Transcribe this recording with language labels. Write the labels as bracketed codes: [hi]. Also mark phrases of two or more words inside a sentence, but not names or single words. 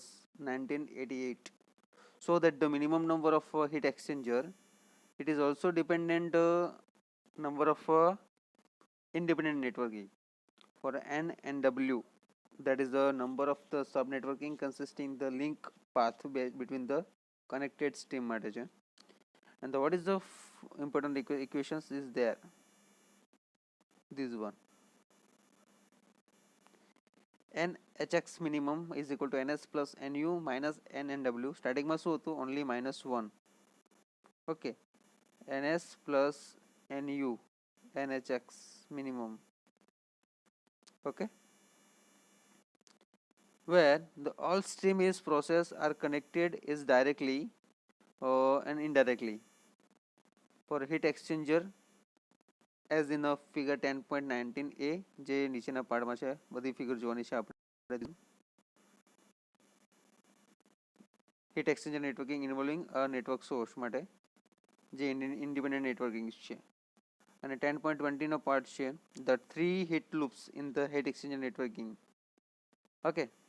[en] 1988, so that the minimum number of heat exchanger it is also dependent number of independent networking for N and W, that is the number of the sub networking consisting the link path between the connected stream [gu] માટે છે. [en] And what is the important equations is there, this one. NHX minimum is equal to NS plus NU minus N and W. [gu] Starting માં શું હતું [en] only minus [gu] 1. [en] Okay, NS plus NU NHX minimum. Okay, where the all stream is process are connected is directly and indirectly for heat exchanger as in a figure 10.19a [gu] જે નીચેના પાર્ટમાં છે, બધી ફિગર જોવાની છે આપણે. [en] heat exchanger networking involving a network source [gu] માટે જે [en] independent networking છે. [gu] અને 10.20 નો પાર્ટ છે [en] the 3 heat loops in the heat exchanger networking. Okay,